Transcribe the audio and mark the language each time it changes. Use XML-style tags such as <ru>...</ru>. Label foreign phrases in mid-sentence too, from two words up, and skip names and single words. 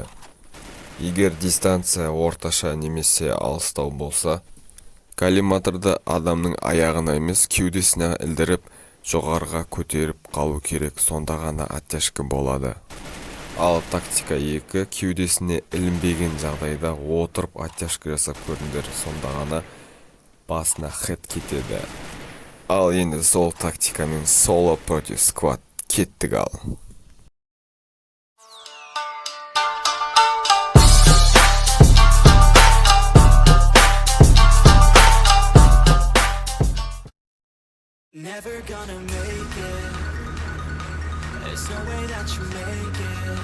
<kk>Егер дистанция орташа немесе алыстау болса, коллиматорды адамның аяғына емес кеудесіне ілдіріп, жоғарыға көтеріп қалу керек, сонда ғана оттяжка болады. Ал тактика 2, кеудесіне ілінбеген жағдайда отырып оттяжка жасап көріңдер, сонда ғана басына хэт кетеді. Ал енді сол тактикамен</kk> <ru>соло против сквад</ru> <kk>кеттік ал.</kk> <en>Never gonna make it. There's no way that you make it.</en>